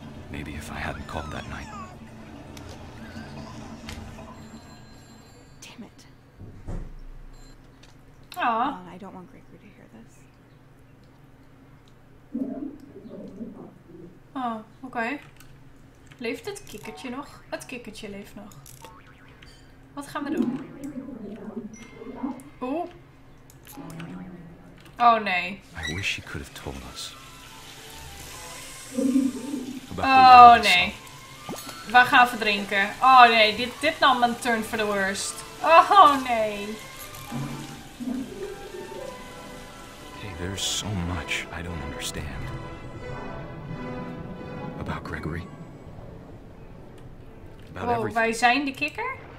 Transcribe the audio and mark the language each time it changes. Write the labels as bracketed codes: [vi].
[en] Maybe if I hadn't called that night. Damn it. Aw. I don't want Gregory to hear this. [nl] Oh, oké. Leeft het kikkertje nog? Het kikkertje leeft nog. Wat gaan we doen? Oeh. Oh nee. [en] I wish she could have told us. [nl] Oh nee. We gaan verdrinken. Oh nee, dit nam een [en] turn for the worst. [nl] Oh nee. [en] Hey, there's so much I don't understand. About Gregory. About everything. [nl] Wij zijn de kikker?